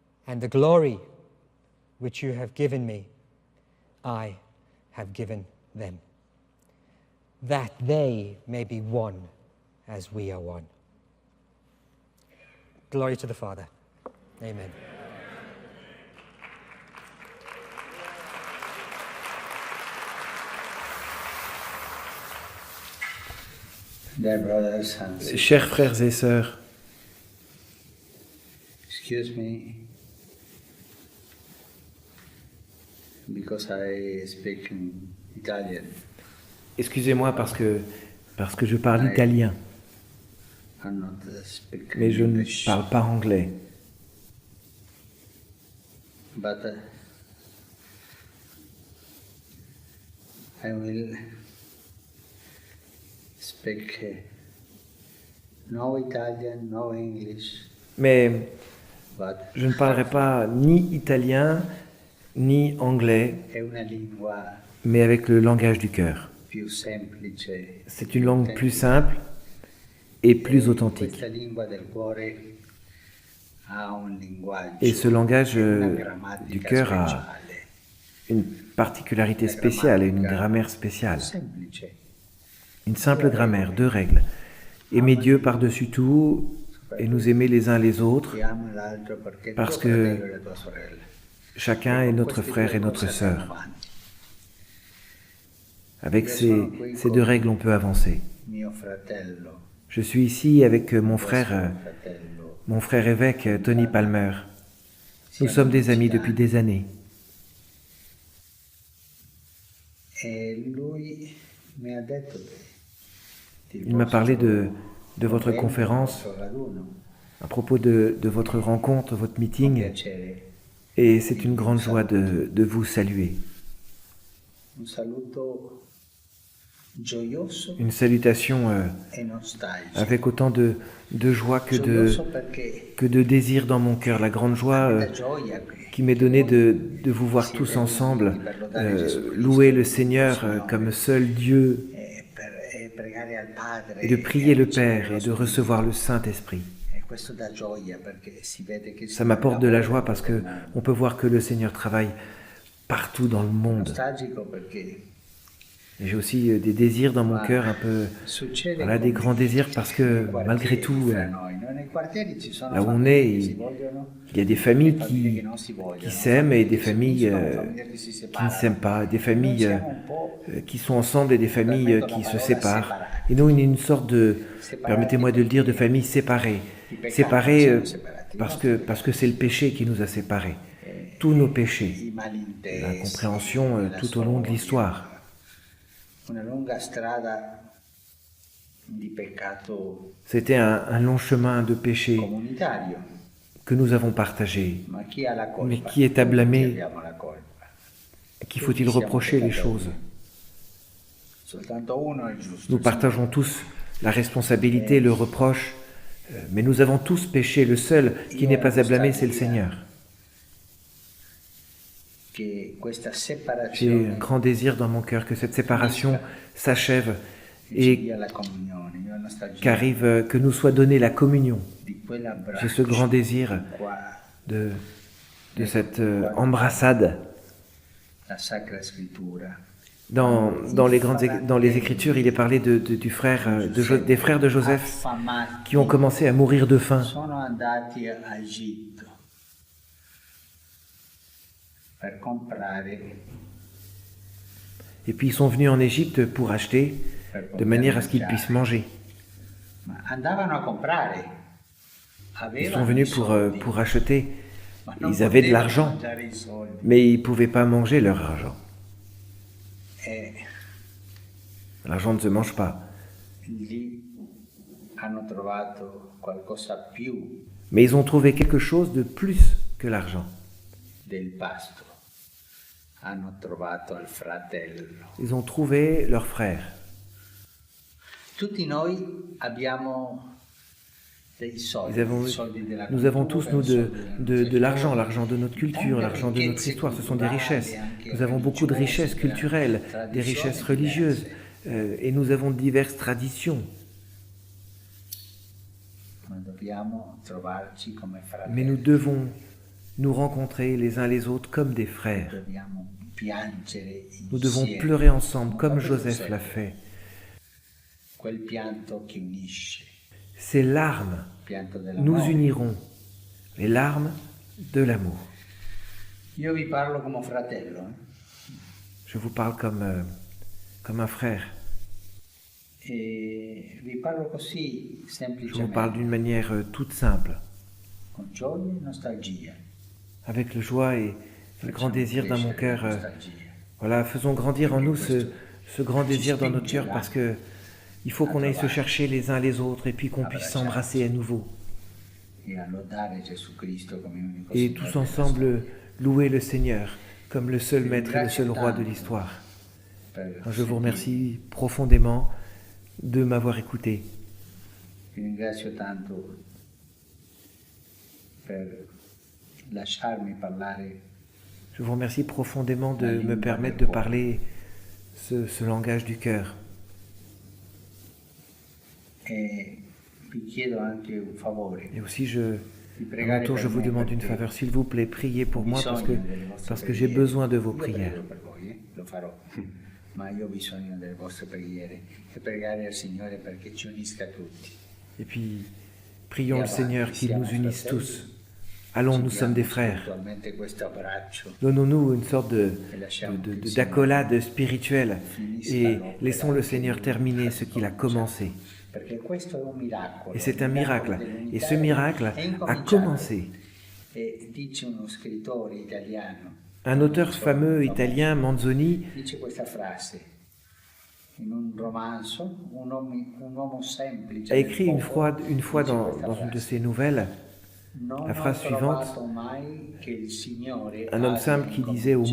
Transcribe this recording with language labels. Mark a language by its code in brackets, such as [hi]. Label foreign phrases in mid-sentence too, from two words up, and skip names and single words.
[en] and the glory which you have given me, I have given them, that they may be one as we are one. Glory to the Father. Amen. [fr] Chers frères et sœurs, [en] excuse me because I speak in Italian. [fr] excusez-moi parce que je parle italien, [en] I'm not speak [fr] mais je ne [en] English. [fr] parle pas anglais. [en] But I will speak no Italian, no English, [fr] Mais [en] but [fr] je ne parlerai pas ni italien ni anglais, [it] è una lingua [fr] mais avec le langage du cœur. [it] più semplice. [fr] C'est une langue plus simple et plus authentique. [it] Questa lingua del cuore ha un linguaggio, [fr] Et ce langage [it] una [fr] du [it] grammatica [fr] cœur a [it] speciale, [fr] une particularité spéciale et une grammaire spéciale. [it] semplice. [fr] Une simple grammaire, 2 règles. Aimer Dieu par-dessus tout et nous aimer les uns les autres, [it] Ti amo l'altro perché [fr] Parce [it] tuo [fr] que [it] fratello e la tua sorella. [fr] chacun est notre frère et notre sœur. Avec ces 2 règles, on peut avancer. [it] Mio fratello, [fr] Je suis ici avec mon [it] fratello, [fr] frère évêque Tony Palmer. Nous sommes des amis depuis des années. [it] e lui mi ha detto [fr] Il m'a parlé de votre conférence, à propos de votre rencontre, votre meeting, [it] piacere. [fr] et c'est une grande joie de vous saluer. [it] Un saluto gioioso [fr] Une salutation [it] e nostalgico. [fr] avec autant de joie [it] Gioioso perché [fr] que de désir dans mon cœur, la grande joie [it] la gioia [fr] qui m'est donnée de vous voir tous ensemble, louer le Seigneur comme seul Dieu, [it] e pregare al Padre [fr] et de prier le Père et de recevoir le Saint-Esprit. [it] e questo dà gioia perché si vede che [fr] Ça m'apporte de la joie parce que on peut voir que le Seigneur travaille partout dans le monde. [it] nostalgico perché [fr] Et j'ai aussi des désirs dans mon cœur, un peu, [it] succede [fr] voilà, des grands désirs parce que malgré tout, [it] fra noi, no? Nei quartieri ci sono [fr] là où on [it] famiglie [fr] est, [it] che si vogliono, [fr] il y a des familles [it] famiglie che non si vogliono, [fr] qui s'aiment et des [it] che si [fr] familles [it] uniscono, famiglie che si [fr] qui ne [it] separano. [fr] s'aiment pas, des familles [it] Noi siamo un po' [fr] qui sont ensemble et des familles qui se séparent. Et nous, on est une sorte de, permettez-moi de le dire, de famille séparée. Séparée parce que c'est le péché qui nous a séparés. Tous nos péchés. [it] i malintesi, [fr] La compréhension tout au long de l'histoire. [it] una lunga strada di peccato [fr] C'était un long chemin de péché [it] comunitario, [fr] que nous avons partagé. [it] ma chi ha la colpa? [fr] Mais qui est à blâmer? [it] Tutti abbiamo la colpa. [fr] Qui faut-il reprocher les choses? [it] Soltanto uno è giusto. [fr] Nous partageons tous la responsabilité, le reproche, mais nous avons tous péché. Le seul qui n'est pas à blâmer, c'est le Seigneur. [it] Che questa [fr] J'ai [it] separazione [fr] un grand désir dans mon cœur que cette séparation s'achève [it] ci [fr] et [it] dia la comunione, io ho nostalgia [fr] qu'arrive, que nous soit donnée la communion. [it] di quell'abbraccio [fr] J'ai ce grand désir [it] qua, [fr] de cette embrassade. [it] la Sacra Scrittura. [fr] Dans les Écritures, il est parlé des frères de Joseph [it] Affamati [fr] qui ont commencé à mourir de faim. [it] sono andati a Egitto per comprare, [fr] Et puis ils sont venus en Égypte pour acheter, de manière à ce qu'ils puissent manger. [it] ma andavano a comprare. [fr] Ils sont [it] Avevano [fr] venus [it] i soldi, [fr] pour acheter. [it] ma non [fr] Ils avaient de [it] potevano [fr] l'argent, [it] mangiare i soldi. [fr] mais ils ne pouvaient pas manger leur argent. [it] E [fr] L'argent ne se mange pas. [it] lì hanno trovato qualcosa più [fr] Mais ils ont trouvé quelque chose de plus que l'argent. [it] del pasto. Hanno trovato il fratello. [fr] Ils ont trouvé leur frère. [it] Tutti noi abbiamo dei soldi, i soldi della [fr] Nous avons tous, [it] cultura, [fr] nous, [it] i soldi della [fr] de l'argent, l'argent de notre culture, l'argent de notre histoire. Ce sont des richesses. Nous avons beaucoup de richesses culturelles, des richesses religieuses, et nous avons diverses traditions. [it] Ma dobbiamo trovarci come [fr] Mais nous [it] fratelli. [fr] devons nous rencontrer les uns les autres comme des frères. [it] Dobbiamo piangere [fr] Nous devons [it] insieme. [fr] pleurer ensemble comme [it] Proprio [fr] Joseph [it] Giuseppe. [fr] l'a fait. [it] Quel pianto che unisce, [fr] Ces larmes [it] il pianto [fr] nous [it] dell'amore. [fr] uniront, les larmes de l'amour. [it] Io vi parlo come fratello, [fr] Je vous parle comme un frère. [it] e vi parlo così [fr] Je vous [it] semplicemente, [fr] parle d'une manière toute simple, [it] con gioia e nostalgia. [fr] avec le joie et le grand désir dans mon cœur. [it] Nostalgia. [fr] Voilà, faisons grandir en nous ce grand désir dans notre cœur parce que il faut qu'on aille se chercher les uns les autres et puis qu'on puisse s'embrasser à nouveau. [it] E a lodare Gesù Cristo come unico [fr] Et [it] Signore [fr] tous [it] della [fr] ensemble louer le Seigneur comme le seul maître et le seul roi de l'histoire. [it] storia. [fr] Je vous remercie profondément de m'avoir écouté. [it] Vi ringrazio tanto per lasciarmi parlare [fr] Je vous remercie profondément de me permettre de parler ce langage du cœur. [it] e vi chiedo anche un favore. [fr] Et aussi, à mon [it] pregare [fr] tour, je [it] per [fr] vous [it] me [fr] demande une [it] perché [fr] faveur. S'il vous plaît, priez pour [it] ho [fr] moi [it] bisogno delle vostre [fr] parce que j'ai [it] preghiere. [fr] besoin de vos [it] Io [fr] prières. [it] prego per voi, lo farò, ma io ho bisogno delle vostre preghiere e pregare al Signore perché ci unisca tutti. [fr] Et puis, prions le Seigneur qu'il nous unisse tous. Allons, nous sommes des frères. [it] Attualmente questo abbraccio [fr] Donnons-nous une sorte d'accolade spirituelle et laissons le Seigneur terminer ce qu'il a commencé. [it] perché questo è un miracolo. [fr] Et c'est un miracle. [it] dell'unità [fr] Et ce miracle [it] è [fr] a [it] incominciato. [fr] commencé. [it] E dice uno scrittore italiano, [fr] Un auteur fameux italien, [it] Manzoni, dice questa frase in un romanzo, un uomo semplice [fr] a écrit [it] del [fr] une fois, [it] popolo, [fr] une fois [it] dice [fr] dans [it] questa [fr] une de [it] frase. [fr] ses nouvelles [it] Non [fr] la phrase [it] ho [fr] suivante, [it] trovato mai che il Signore [fr] un homme [it] abbia [fr] simple qui disait au